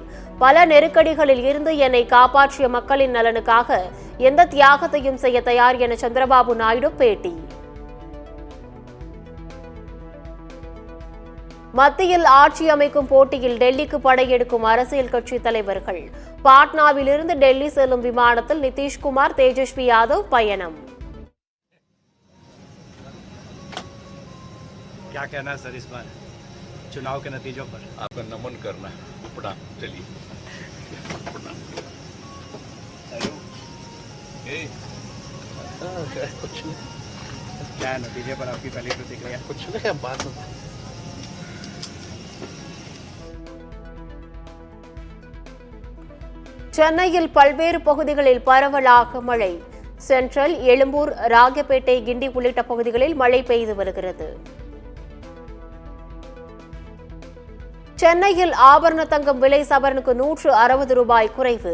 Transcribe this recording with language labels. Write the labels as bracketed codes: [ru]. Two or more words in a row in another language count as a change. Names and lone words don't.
[ta] பல நெருக்கடிகளில் இருந்து என்னை காப்பாற்றிய மக்களின் நலனுக்காக எந்த தியாகத்தையும் செய்ய தயார் என சந்திரபாபு நாயுடு பேட்டி. மத்தியில் ஆட்சி அமைக்கும் போட்டியில் டெல்லிக்கு படையெடுக்கும் அரசியல் கட்சி தலைவர்கள். பாட்னாவில் இருந்து டெல்லி செல்லும் விமானத்தில் நிதிஷ்குமார், தேஜஸ்வி யாதவ் பயணம். [hi] क्या कहना है सर इस बार चुनाव के नतीजों पर? आपका नमन करना उपड़ा चलिए कुछ क्या है नतीजे पर आपकी पहली प्रतिक्रिया? कुछ नहीं बात [ta] சென்னையில் பல்வேறு பகுதிகளில் பரவலாக மழை. சென்ட்ரல், எழும்பூர், ராகப்பேட்டை, கிண்டி உள்ளிட்ட பகுதிகளில் மழை பெய்து வருகிறது. சென்னையில் ஆபரண தங்கம் விலை சவரனுக்கு 160 ரூபாய் குறைவு.